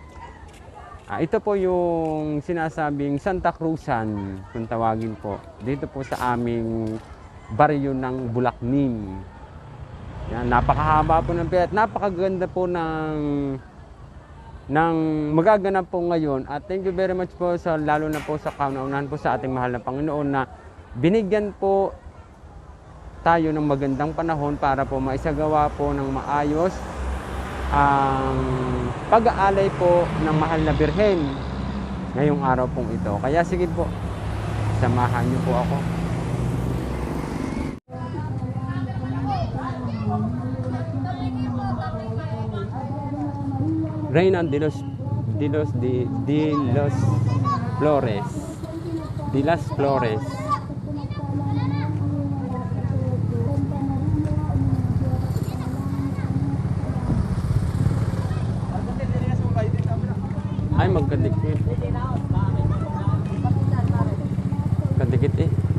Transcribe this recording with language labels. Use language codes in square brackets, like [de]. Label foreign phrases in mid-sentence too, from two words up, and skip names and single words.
[tl] Ito po yung sinasabing Santa Cruzan kung tawagin po. Dito po sa aming baryo ng Bulacnim. Yan, napakahaba po ng piyat. Napakaganda po ng magaganap po ngayon. At [en] thank you very much [tl] po sa lalo na po sa kauna-unahan po sa ating mahal na Panginoon na binigyan po tayo ng magandang panahon para po maisagawa po ng maayos ang pag-aalay po ng mahal na Birhen ngayong araw pong ito. Kaya sige po, samahan niyo po ako. [es] Reyna de los Flores. [tl] Ay, magkadikit. Kadikit eh.